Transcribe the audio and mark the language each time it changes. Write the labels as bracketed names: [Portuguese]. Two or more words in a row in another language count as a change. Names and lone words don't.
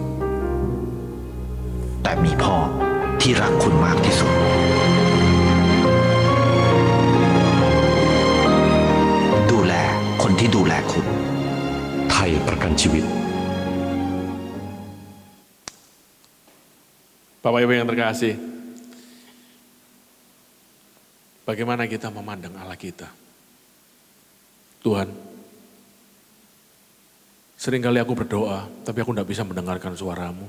[Thai] แต่มีพ่อที่รักคุณมากที่สุด ดูแลคนที่ดูแลคุณ ไทยประกันชีวิต [Indonesian] Bapak Ibu yang terkasih, bagaimana kita memandang Allah kita? Tuhan, seringkali aku berdoa, tapi aku tidak bisa mendengarkan suaramu.